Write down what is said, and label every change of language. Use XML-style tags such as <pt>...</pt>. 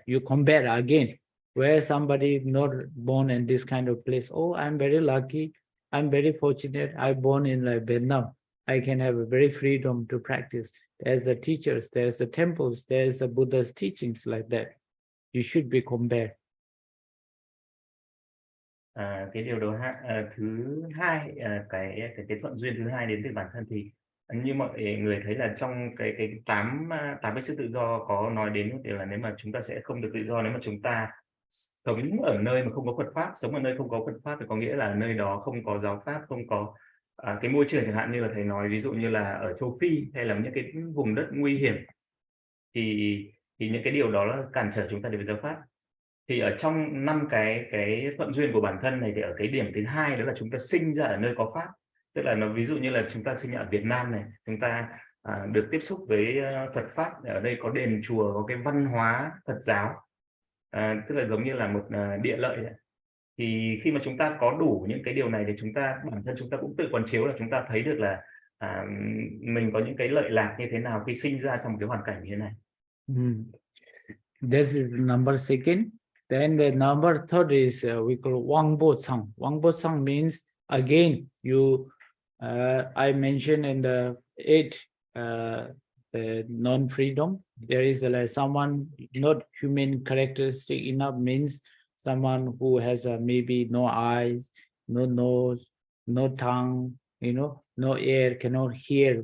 <en>You compare again, where somebody not born in this kind of place. Oh, I'm very lucky. I'm very fortunate. I born in like Vietnam. I can have a very freedom to practice. There's the teachers, there's the temples, there's the Buddha's teachings like that. You should be compared.</en> <vi>Cái điều thứ hai, cái thuận duyên thứ hai đến từ bản thân, thì như mọi người thấy là trong cái tám cái sự tự do có nói đến điều là nếu mà chúng ta sẽ không được tự do nếu mà chúng ta sống ở nơi mà không có Phật pháp, sống ở nơi không có Phật pháp thì có nghĩa là nơi đó không có giáo pháp, không có cái môi trường, chẳng hạn như là thầy nói ví dụ như là ở châu Phi hay là những cái vùng đất nguy hiểm, thì những cái điều đó là cản trở chúng ta đến với giáo pháp. Thì ở trong 5 cái thuận duyên của bản thân này thì ở cái điểm thứ hai đó là chúng ta sinh ra ở nơi có pháp. Tức là nó ví dụ như là chúng ta sinh ở Việt Nam này, chúng ta được tiếp xúc với Phật pháp, ở đây có đền chùa, có cái văn hóa Phật giáo, tức là giống như là một địa lợi đấy. Thì khi mà chúng ta có đủ những cái điều này thì chúng ta bản thân chúng ta cũng tự quán chiếu là chúng ta thấy được là mình có những cái lợi lạc như thế nào khi sinh ra trong một cái hoàn cảnh như thế này.</vi> <en>This is number second. Then the number third is we call Wangbo Sang. Wangbo Sang means again you. I mentioned in the 8 the non-freedom. There is someone not human characteristic enough, means someone who has maybe no eyes, no nose, no tongue, no ear, cannot hear.</en>